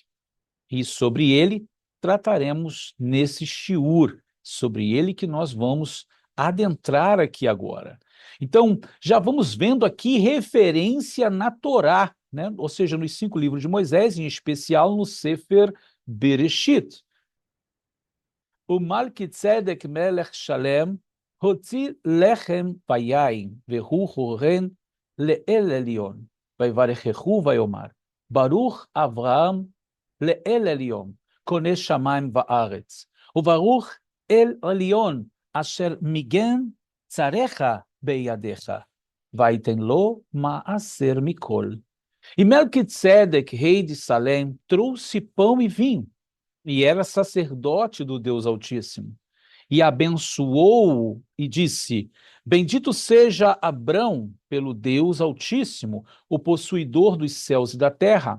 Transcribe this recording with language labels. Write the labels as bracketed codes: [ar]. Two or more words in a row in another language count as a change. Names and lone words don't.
[pt] E sobre ele trataremos nesse shiur, sobre ele que nós vamos adentrar aqui agora. Então, já vamos vendo aqui referência na Torá, né? Ou seja, nos 5 livros de Moisés, em especial no [he] ספר בראשית. O Melquisedec מלך שלם הוציא לחם ויין והוא כהן לאל עליון ויברכהו ויאמר ברוך אברהם לאל עליון קונה שמים וארץ וברוך אל עליון אשר מגן צריך בידך ויתן לו מעשר מכל. [pt] E Melquisedec, rei de Salém, trouxe pão e vinho, e era sacerdote do Deus Altíssimo. e abençoou-o e disse: Bendito seja Abrão pelo Deus Altíssimo, o possuidor dos céus e da terra.